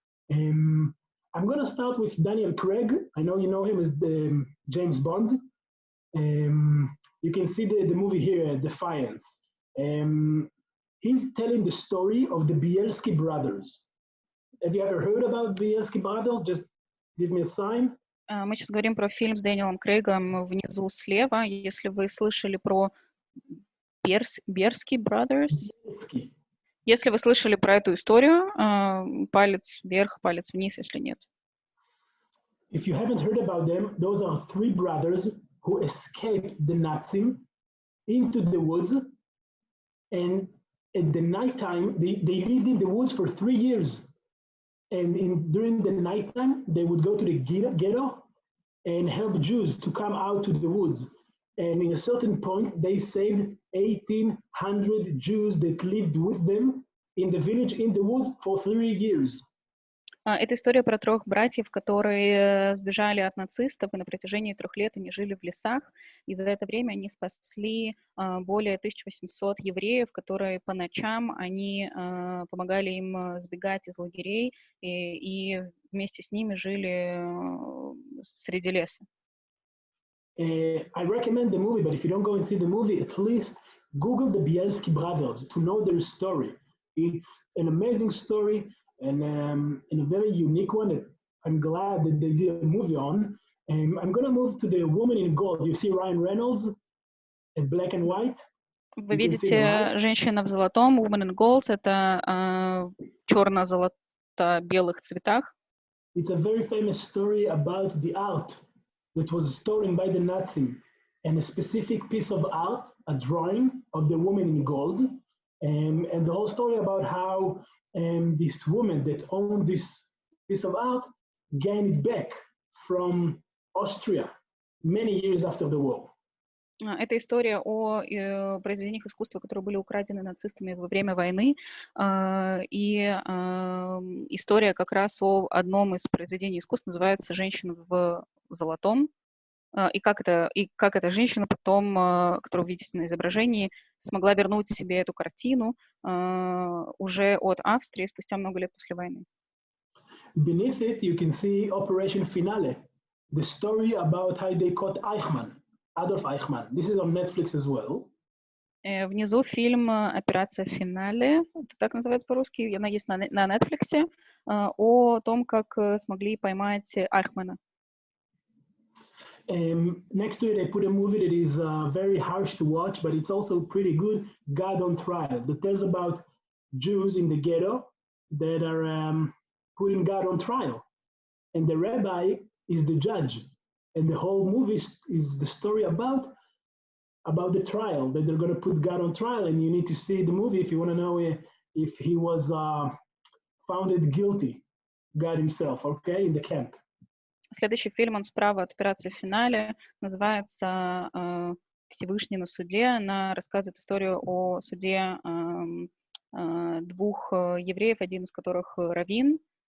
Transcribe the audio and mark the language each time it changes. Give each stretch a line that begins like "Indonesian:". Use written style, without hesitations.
English: I'm going to start with Daniel Craig. I know you know him as the James Bond. You can see the movie here, Defiance. He's telling the story of the Bielski brothers. Have you ever heard about Bielski brothers? Just give me a sign.
Russian: Мы сейчас говорим про фильм с Дэниелом Крейгом внизу слева. Если вы слышали про Bielski Brothers, если вы слышали про эту историю, палец вверх, палец вниз, если нет.
English: If you haven't heard about them, those are 3 brothers who escaped the Nazis into the woods, and at the nighttime, they lived in the woods for 3 years. And during the nighttime, they would go to the ghetto and help Jews to come out to the woods. And in a certain point, they saved 1,800 Jews that lived with them in the village, in the woods, for 3 years.
Russian: Это история про 3 братьев, которые сбежали от нацистов, и на протяжении 3 лет они жили в лесах. И за это время они спасли более 1800 евреев, которые по ночам они помогали им сбегать из лагерей, и вместе с ними жили среди леса.
English: I recommend the movie, but if you don't go and see the movie, at least Google the Bielski brothers to know their story. It's an amazing story. And a very unique one that I'm glad that they did a movie on. I'm going to move to The Woman in Gold. You see Ryan Reynolds in black and white?
Russian: Вы видите «Женщина в золотом», «Woman in Gold», это черно-золото-белых цветах.
English: It's a very famous story about the art that was stolen by the Nazi, and a specific piece of art, a drawing of the woman in gold, and the whole story about how this woman that owned this piece of art gained it back from Austria many years after the war.
Russian: Это история о произведениях искусства, которые были украдены нацистами во время войны, и история как раз о одном из произведений искусства называется «Женщина в золотом», и как эта женщина потом, которую вы видите на изображении, смогла вернуть себе эту картину уже от Австрии спустя много лет после войны.
English: Beneath it, you can see Operation Finale, the story about how they caught Adolf Eichmann. This is on Netflix as well.
Russian: Внизу фильм «Операция Финале», это так называется по-русски, она есть на Netflix, о том, как смогли поймать Айхмана.
English: Next to it, I put a movie that is very harsh to watch, but it's also pretty good, God on Trial, that tells about Jews in the ghetto that are putting God on trial. And the rabbi is the judge. And the whole movie is the story about the trial, that they're going to put God on trial, and you need to see the movie if you want to know if he was found guilty, God himself, okay, in the camp.
Russian: Следующий фильм, он справа от «Операции Финале», называется «Всевышний на суде». Она рассказывает историю о суде двух евреев, один из которых раввин.